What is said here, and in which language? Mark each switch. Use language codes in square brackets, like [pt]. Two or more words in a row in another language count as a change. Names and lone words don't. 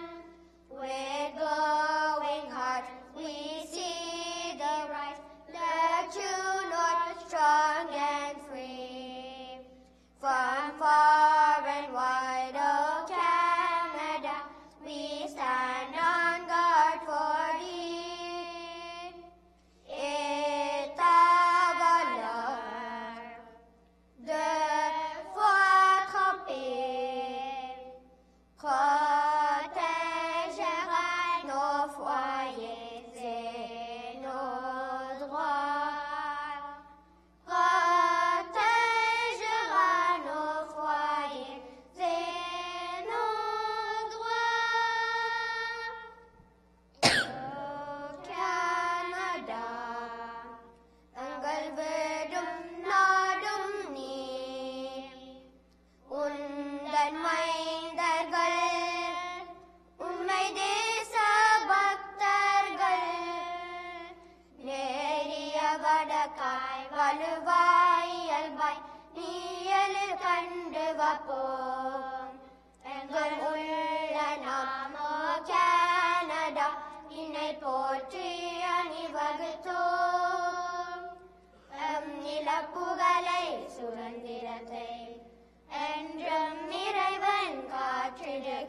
[en] With glowing heart we see the right, the true north strong and free. From far and wide, oh Canada, we stand on guard for thee. [fr] Et ta valeur de foi trempée protégera nos foyers et nos droits. Protégera nos foyers et nos droits. Oh Canada, [ta] எங்கள் வீடும் நாடும் நீ, உந்தன் மைந்தர்கள் உம்மை தேச பக்தர்கள், நேரிய வடக்காய் வலுவாய் இயல்பாய் நீயலு கண்டு வப்போம் எங்கள் உள்ள நாமோ கனடா இணை போற்றி அணிவகுத்தோம் எம் நிலப்புகழை சுதந்திரத்தை என்றும் இறைவன் காற்றிடுக.